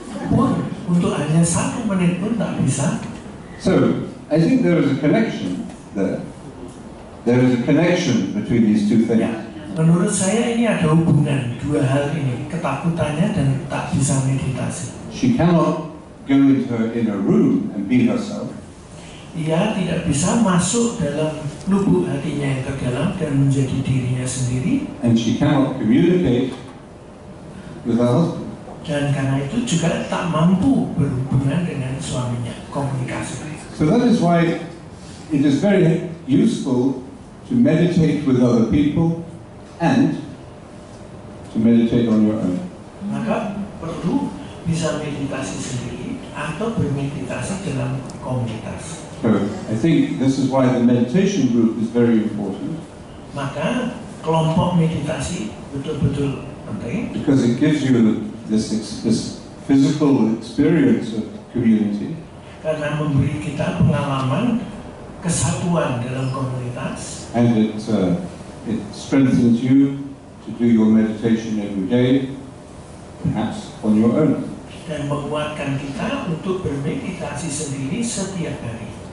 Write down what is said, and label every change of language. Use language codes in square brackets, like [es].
[id] Pun untuk hanya 1 menit pun tak bisa. [en] So, I think there is a connection there. There is a connection between these two things. [id] Ya, menurut saya ini ada hubungan dua hal ini, ketakutannya dan tak bisa meditasi. [en] She cannot go into her inner room and be herself. [id] Ia tidak bisa masuk dalam lubuk hatinya yang terdalam dan menjadi dirinya sendiri. [en] And she cannot communicate with her husband. [id] Dan karena itu juga tak mampu berhubungan dengan suaminya, komunikasi. [en] So that is why it is very useful to meditate with other people and to meditate on your own. [id] Maka perlu bisa meditasi sendiri atau bermeditasi dalam komunitas. [en] So I think this is why the meditation group is very important. [id] Maka kelompok meditasi betul-betul penting. [en] Because it gives you this physical experience of community. [id] Karena memberi kita pengalaman kesatuan dalam komunitas. [en] And it strengthens you to do your meditation every day, perhaps on your own. [id] Dan menguatkan kita untuk bermeditasi sendiri setiap hari.